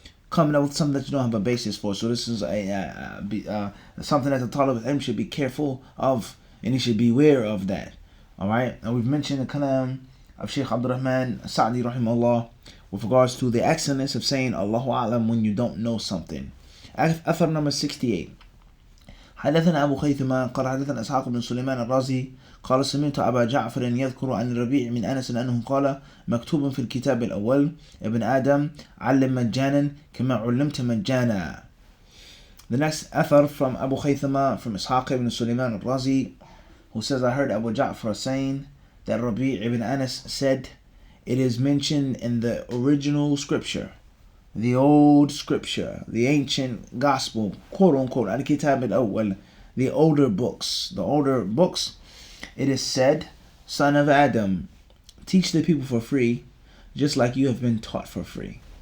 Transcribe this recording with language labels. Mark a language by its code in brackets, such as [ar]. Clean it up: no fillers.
[en] Coming up with something that you don't have a basis for. So this is something that the talib al-ilm should be careful of, and he should beware of that. Alright? And we've mentioned the kalam of Sheikh Abdul Rahman Sa'di rahimahullah with regards to the excellence of saying Allahu A'lam when you don't know something. Athar number 68. [ar] حدثنا أبو خيثمة قال حدثنا إسحاق بن سليمان الرازي قال سمعت أبا جعفر يذكر عن الربيع من أنس أنه قال مكتوب في الكتاب الأول ابن آدم علم مجانا كما علمت مجانا. [en] The next athar from Abu Khaythama from Ishaq ibn Sulaiman al-Razi, who says, I heard Abu Ja'far saying that Rabi' ibn Anas said, it is mentioned in the original scripture, the old scripture, the ancient gospel, quote unquote, al-Kitab al-Awwal, the older books, it is said, son of Adam, teach the people for free, just like you have been taught for free.